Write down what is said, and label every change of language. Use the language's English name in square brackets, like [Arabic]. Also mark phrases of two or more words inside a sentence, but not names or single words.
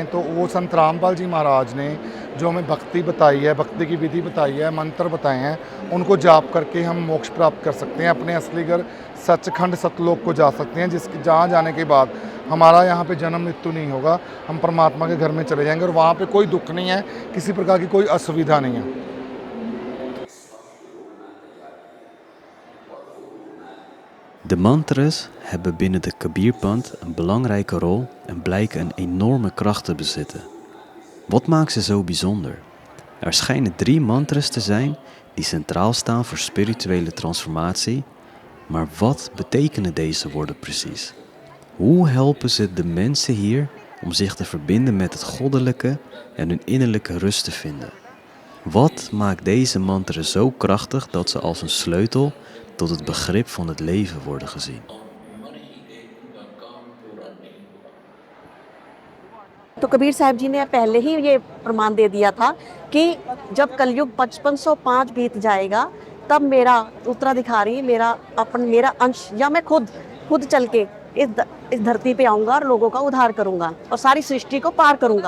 [Hindi] तो वो संत रामपाल जी महाराज ने जो हमें भक्ति बताई है, भक्ति की विधि बताई है, मंत्र बताए हैं, उनको जाप करके हम मोक्ष प्राप्त कर सकते हैं। अपने असली घर सचखंड सतलोक को जा सकते हैं, जहाँ जाने के बाद हमारा यहाँ पे जन्म मृत्यु नहीं होगा, हम परमात्मा के घर में चले जाएंगे और वहाँ पे कोई दुख नहीं है, किसी प्रकार की कोई असुविधा नहीं है। [Dutch] De mantras hebben binnen de Kabirpant een belangrijke rol en blijken een enorme kracht te bezitten. Wat maakt ze zo bijzonder? Er schijnen 3 mantras te zijn die centraal staan voor spirituele transformatie, maar wat betekenen deze woorden precies? Hoe helpen ze de mensen hier om zich te verbinden met het goddelijke en hun innerlijke rust te vinden? Wat maakt deze mantras zo krachtig dat ze als een sleutel tot het begrip van het leven worden gezien? [Hindi] तो कबीर साहब जी ने पहले ही ये प्रमाण दे दिया था कि जब कलयुग 5505 बीत जाएगा तब मेरा उत्तराधिकारी मेरा अंश या मैं खुद चल के इस धरती पे आऊँगा और लोगों का उद्धार करूँगा और सारी सृष्टि को पार करूँगा।